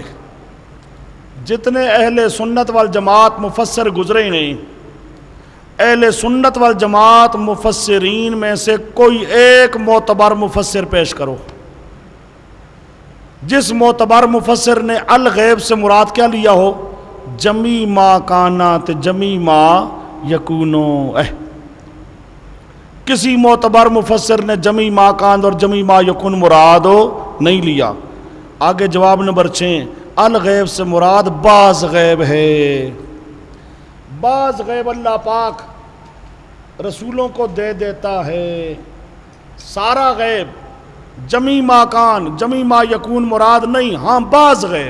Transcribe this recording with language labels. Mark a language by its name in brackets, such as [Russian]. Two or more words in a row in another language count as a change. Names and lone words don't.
[Urdu] جتنے اہل سنت والجماعت مفسر گزرے ہیں، اہل سنت والجماعت مفسرین میں سے کوئی ایک معتبر مفسر پیش کرو جس معتبر مفسر نے الغیب سے مراد کیا لیا ہو؟ [Arabic] جمی ما کانات جمی ما یکونو۔ [Urdu] کسی معتبر مفسر نے [Arabic] جمی ما کان [Urdu] اور [Arabic] جمی ما یکون [Urdu] مراد نہیں لیا۔ آگے جواب نمبر 6، الغیب سے مراد بعض غیب ہے۔ بعض غیب اللہ پاک رسولوں کو دے دیتا ہے، سارا غیب [Arabic] جمی ما کان جمی ما یکون [Urdu] مراد نہیں، ہاں بعض غیب۔